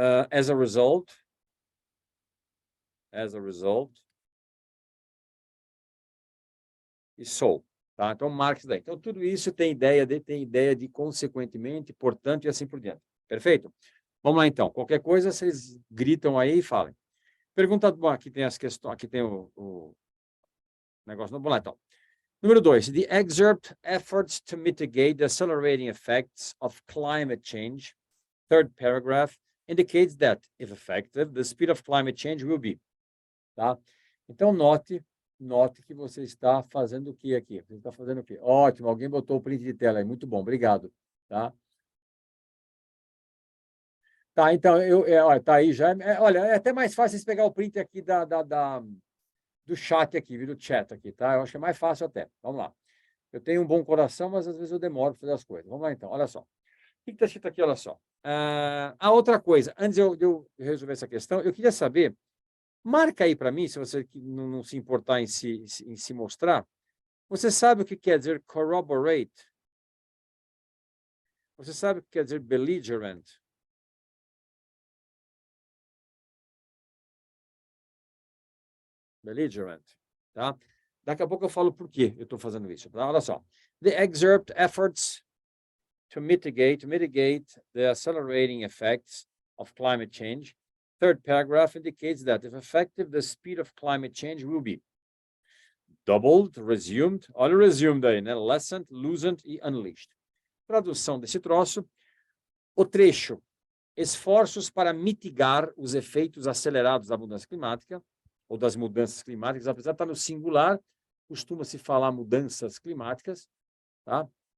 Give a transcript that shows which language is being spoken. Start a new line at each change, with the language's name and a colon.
English: As a result,
Portuguese: e so, tá? Então, marque isso daí. Então, tudo isso tem ideia de consequentemente, portanto, e assim por diante. Perfeito? Vamos lá, então. Qualquer coisa, vocês gritam aí e falem. Pergunta, bom, aqui tem as questões, aqui tem o negócio. Vamos lá, então. Número 2.
English: The excerpt efforts to mitigate the accelerating effects of climate change, third paragraph, indicates that, if effective, the speed of climate change will be.
Portuguese: Tá? Então, note que você está fazendo o que aqui? Você está fazendo o quê? Ótimo, alguém botou o print de tela aí. Muito bom, obrigado. Tá? Tá, então, olha, tá aí já. Olha, é até mais fácil você pegar o print aqui do chat aqui, do chat aqui, tá? Eu acho que é mais fácil até. Vamos lá. Eu tenho um bom coração, mas às vezes eu demoro para fazer as coisas. Vamos lá, então. Olha só. O que está escrito aqui? Olha só. A outra coisa, antes de eu resolver essa questão, eu queria saber, marca aí para mim, se você não se importar em se mostrar, você sabe o que quer dizer corroborate? Você sabe o que quer dizer belligerent? Belligerent, tá? Daqui a pouco eu falo por que eu estou fazendo isso. Tá? Olha só.
English: The excerpt efforts to mitigate the accelerating effects of climate change. Third paragraph indicates that, if effective, the speed of climate change will be doubled, resumed,
Portuguese: olha o resumed aí, né?
English: Lessened, loosened e unleashed.
Portuguese: Tradução desse troço, o trecho, esforços para mitigar os efeitos acelerados da mudança climática, ou das mudanças climáticas, apesar de estar no singular, costuma-se falar mudanças climáticas, tá?